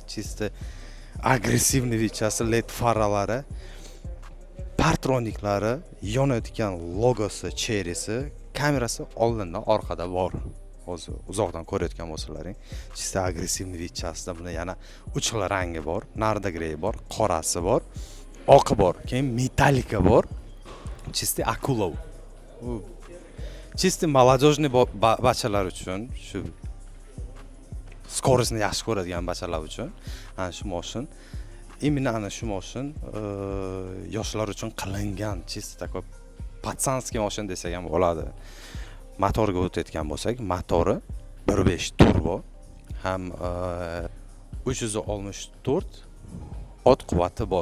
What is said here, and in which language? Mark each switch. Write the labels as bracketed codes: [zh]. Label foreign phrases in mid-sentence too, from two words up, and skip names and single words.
[ru] Чисто агрессивный [uz] vidchasi, LED faralari, partroniklari, yonayotgan logosi, cherrysi, kamerasi oldindan orqada bor. Hozir uzoqdan ko'rayotgan bo'lsalaring, [ru] чисто агрессивный [uz] vidchasida buni yana uch rangi bor, narda grey bor, qorasi bor, oqi bor, keyin metallika bor, [ru] чисто акулов. Чисто молодежный [uz] bachalar uchun, shu skorostni yaxshi ko'radigan bachalar uchun ana shu mashin, именно ana shu mashin yoshlar uchun qilingan, [ru] чисто такой пацанский [uz] mashin desak ham bo'ladi. Motorga o'tayotgan bo'lsak, motori 1.5 turbo, ham 364 ot quvvati bor.